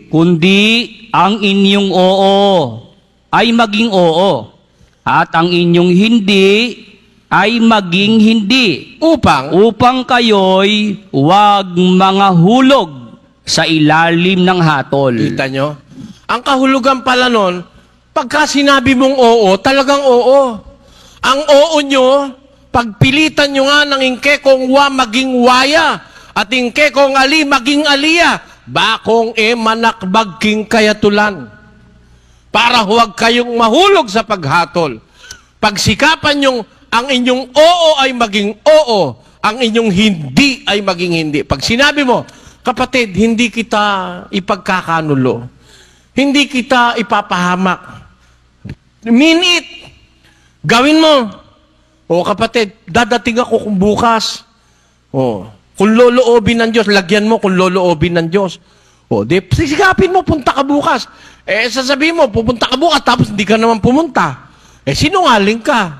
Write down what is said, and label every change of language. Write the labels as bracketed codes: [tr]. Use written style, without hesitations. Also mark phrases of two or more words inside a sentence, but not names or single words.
[tl] ang inyong oo ay maging oo, at ang inyong hindi ay maging hindi, upang kayo'y huwag mga hulog sa ilalim ng hatol. Kita nyo? Ang kahulugan pala nun, pagka sinabi mong oo, talagang oo. Ang oo nyo, pagpilitan nyo nga [pam] ng ingke kong wa maging waya, at ingke kong ali maging aliya, bakong manakbag king kayatulan. [tl] Para huwag kayong mahulog sa paghatol. Pagsikapan nyo, ang inyong oo ay maging oo, ang inyong hindi ay maging hindi. Pag sinabi mo, kapatid, hindi kita ipagkakanulo. Hindi kita ipapahamak. [en] Mean it. [tl] Gawin mo. O kapatid, dadating ako kung bukas. O, kung loloobin ng Diyos, lagyan mo kung loloobin ng Diyos. O, di, sisigapin mo, punta ka bukas. Sasabihin mo, pupunta ka bukas, tapos hindi ka naman pumunta. Sinungaling ka.